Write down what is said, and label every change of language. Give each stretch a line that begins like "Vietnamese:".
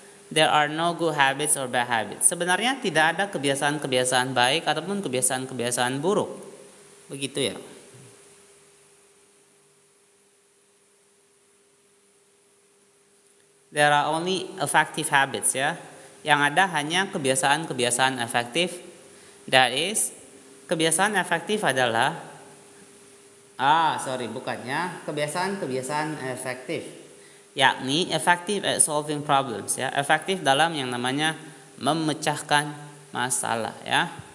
English: There are no good habits or bad habits.
Indonesian: Sebenarnya tidak ada kebiasaan-kebiasaan baik ataupun kebiasaan-kebiasaan buruk. Begitu ya.
English: There are only effective habits ya.
Indonesian: Yang ada hanya kebiasaan-kebiasaan efektif.
English: That is,
Indonesian: kebiasaan efektif adalah bukannya kebiasaan-kebiasaan efektif. Yakni
English: effective at solving problems
Indonesian: ya, efektif dalam yang namanya memecahkan masalah ya.